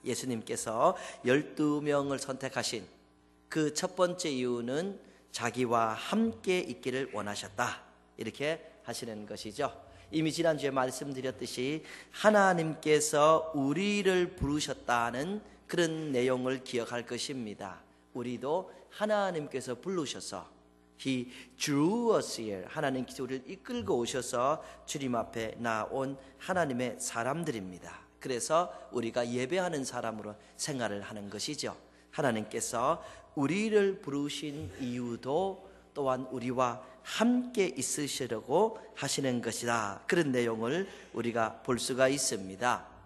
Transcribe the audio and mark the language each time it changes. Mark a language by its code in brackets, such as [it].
[ko] 예수님께서 12명을 선택하신 그 첫 번째 이유는 자기와 함께 있기를 원하셨다, 이렇게 하시는 것이죠. 이미 지난주에 말씀드렸듯이 하나님께서 우리를 부르셨다는 그런 내용을 기억할 것입니다. 우리도 하나님께서 부르셔서 [en] He drew us here. [ko] 하나님께서 우리를 이끌고 오셔서 주님 앞에 나온 하나님의 사람들입니다. 그래서 우리가 예배하는 사람으로 생활을 하는 것이죠. 하나님께서 우리를 부르신 이유도 또한 우리와 함께 있으시려고 하시는 것이다, 그런 내용을 우리가 볼 수가 있습니다.